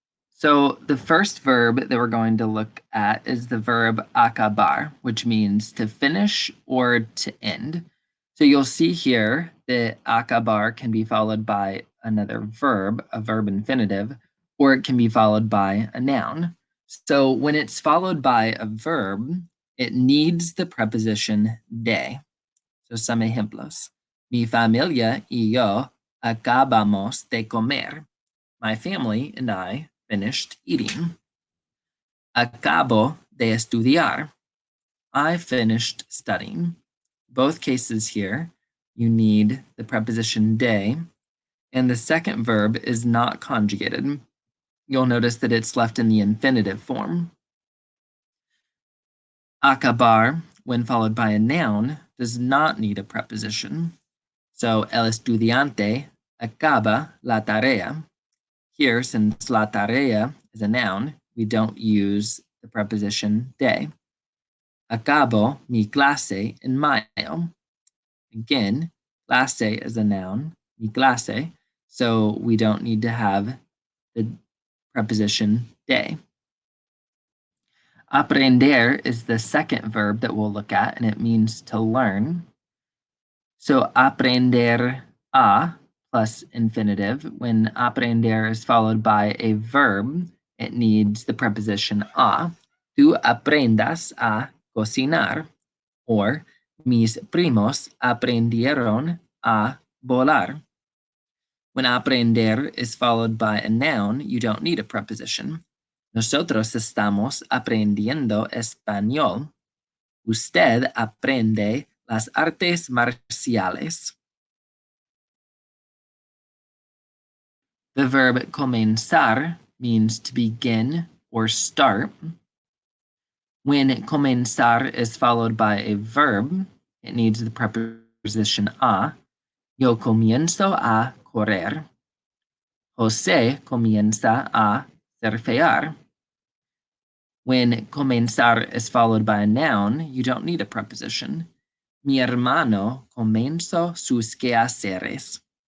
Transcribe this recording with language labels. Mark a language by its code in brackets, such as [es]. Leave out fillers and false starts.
[en] So the first verb that we're going to look at is the verb acabar, which means to finish or to end. So you'll see here that acabar can be followed by another verb, a verb infinitive, or it can be followed by a noun. So when it's followed by a verb, it needs the preposition de. So some ejemplos. [es] Mi familia y yo acabamos de comer. [en] My family and I finished eating. [es] Acabo de estudiar. [en] I finished studying. Both cases here, you need the preposition de, and the second verb is not conjugated. You'll notice that it's left in the infinitive form. Acabar, when followed by a noun, does not need a preposition. [es] So, el estudiante acaba la tarea. [en] Here, since la tarea is a noun, we don't use the preposition de. [es] Acabo mi clase en mayo. [en] Again, clase is a noun, mi clase, so we don't need to have the preposition de. Aprender is the second verb that we'll look at, and it means to learn. So aprender a plus infinitive. When aprender is followed by a verb, it needs the preposition a. [es] Tú aprendas a cocinar, or mis primos aprendieron a volar. [en] When aprender is followed by a noun, you don't need a preposition. [es] Nosotros estamos aprendiendo español. Usted aprende las artes marciales. [en] The verb comenzar means to begin or start. When comenzar is followed by a verb, it needs the preposition a. [es] Yo comienzo a correr. José comienza a surfear. [en] When comenzar is followed by a noun, you don't need a preposition. [es] Mi hermano comenzó sus quehaceres.